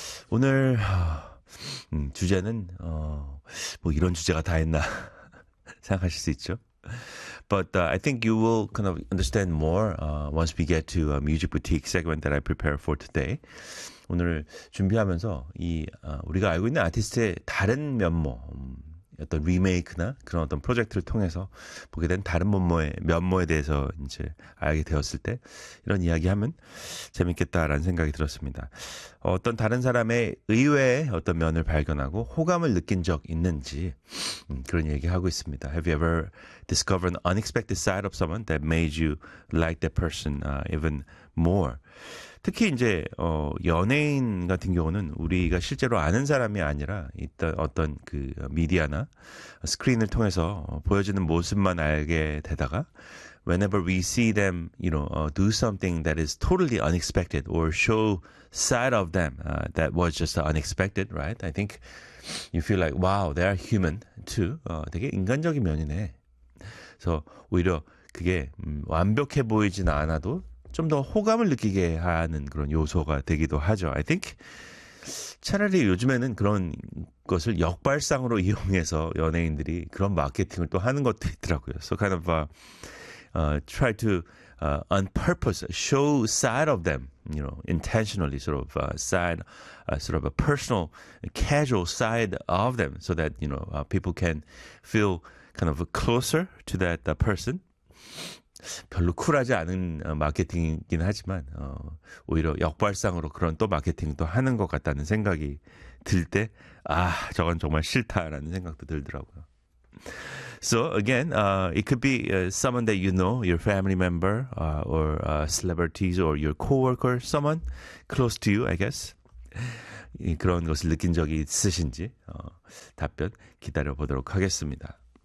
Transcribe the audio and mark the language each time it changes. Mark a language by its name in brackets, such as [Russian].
[Korean] 오늘 주제는 뭐 이런 주제가 다 있나 생각하실 수 있죠. [English] But I think you will kind of understand more once we get to a music boutique segment that I prepare for today. [Korean] 오늘 준비하면서 이 우리가 알고 있는 아티스트의 다른 면모, 어떤 리메이크나 그런 어떤 프로젝트를 통해서 보게 된 다른 면모에 대해서 이제 알게 되었을 때 이런 이야기하면 재밌겠다라는 생각이 들었습니다. 어떤 다른 사람의 의외의 어떤 면을 발견하고 호감을 느낀 적 있는지 그런 얘기하고 있습니다. [English] Have you ever discovered an unexpected side of someone that made you like that person even more? [Korean] 특히 이제 연예인 같은 경우는 우리가 실제로 아는 사람이 아니라 어떤 그 미디어나 스크린을 통해서 보여지는 모습만 알게 되다가 [English] whenever we see them, you know, do something that is totally unexpected or show side of them that was just unexpected, right? I think you feel like, wow, they are human too. [Korean] 되게 인간적인 면이네. 그래서 오히려 그게 완벽해 보이진 않아도 좀 더 호감을 느끼게 하는 그런 요소가 되기도 하죠. [English] I think [Korean] 차라리 요즘에는 그런 것을 역발상으로 이용해서 연예인들이 그런 마케팅을 또 하는 것도 있더라고요. [English] So kind of try to on purpose show side of them, you know, intentionally sort of side, sort of a personal, casual side of them, so that you know people can feel kind of closer to that person. [Korean] 별로 쿨하지 않은 마케팅이긴 하지만 오히려 역발상으로 그런 또 마케팅도 하는 것 같다는 생각이 들 때 아, 저건 정말 싫다라는 생각도 들더라고요. [English] So again, it could be someone that you know, your family member or celebrities or your coworker, someone close to you, I guess. [Korean] 그런 것을 느낀 적이 있으신지 답변 기다려보도록 하겠습니다.